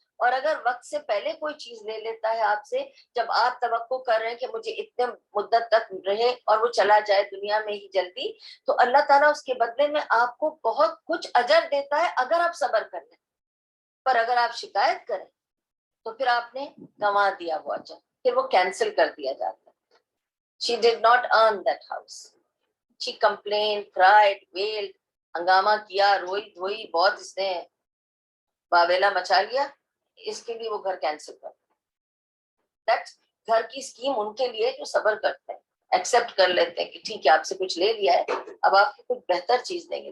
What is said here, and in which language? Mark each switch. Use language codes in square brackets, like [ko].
[ur] اور اگر وقت سے پہلے کوئی چیز لے لیتا ہے آپ سے, جب آپ توقع کر رہے ہیں کہ مجھے اتنے مدت تک رہے اور وہ چلا جائے دنیا میں ہی جلدی, تو اللہ تعالیٰ اس کے بدلے میں آپ کو بہت کچھ اجر دیتا ہے اگر آپ صبر کر لیں. پر اگر آپ شکایت کریں تو پھر آپ نے گنوا دیا وہ اجر، پھر وہ کینسل کر دیا جاتا ہے. [en] She did not earn that house. She complained, cried, wailed, [ur] ہنگامہ کیا، روئی دھوئی، بہت اس نے واویلا مچا لیا، اس کے لیے وہ گھر کینسل کر. [en] That's [ur] گھر کی اسکیم ان کے لیے جو صبر کرتے ہیں، ایکسپٹ کر لیتے ہیں کہ ٹھیک ہے آپ سے کچھ لے لیا ہے، اب آپ کو کچھ بہتر چیز دیں گے.